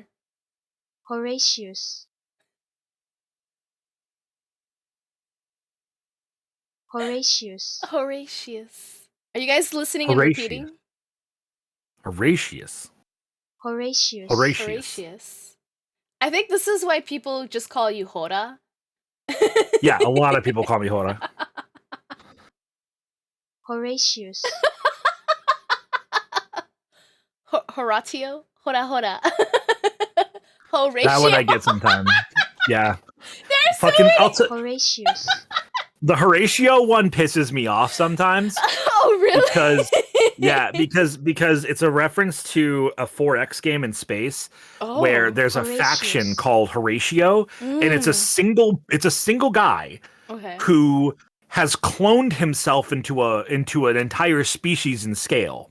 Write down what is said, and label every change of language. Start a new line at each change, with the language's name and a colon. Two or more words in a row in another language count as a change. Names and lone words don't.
English: Horatius. Horatius. Horatius. Are you guys listening and repeating? Horatius. Horatius. Horatius. I think this is why people just call you Hora. Yeah, a lot of people call me Hora. Horatius. Horatio? Hora. Horatio. That one I get sometimes. Yeah. There's fucking Horatius. The Horatio one pisses me off sometimes. Oh, really? Because it's a reference to a 4X game in space where there's a faction called Horatio, and it's a single guy who has cloned himself into an entire species in scale.